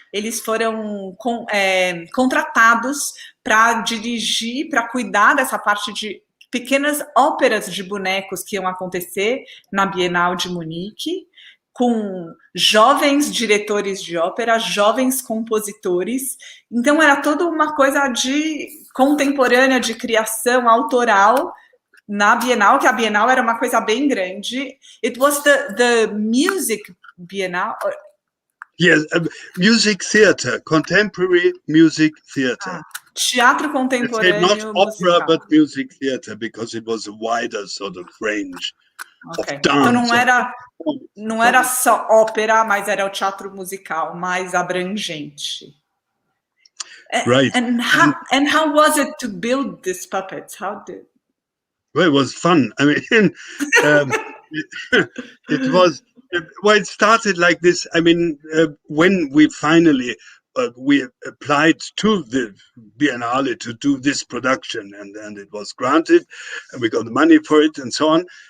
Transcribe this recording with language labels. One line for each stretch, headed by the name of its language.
Portuguese: Eles foram contratados para dirigir, para cuidar dessa parte de pequenas óperas de bonecos que iam acontecer na Bienal de Munique, com jovens diretores de ópera, jovens compositores. Então, era toda uma coisa de contemporânea, de criação autoral na Bienal, que a Bienal era uma coisa bem grande.
English: It was the music Bienal? Yes, music theater, contemporary music theater.
Portuguese: Teatro contemporâneo
English: not opera, musical. but music theater, because it was a wider sort of range. Okay.
Portuguese: Então não era só ópera, mas era o teatro musical mais abrangente.
English: Right. And how was it to build these puppets? Well, it was fun. I mean, it was... Well, it started like this. I mean, when we finally we applied to the Biennale to do this production, and it was granted, and we got the money for it, and so on.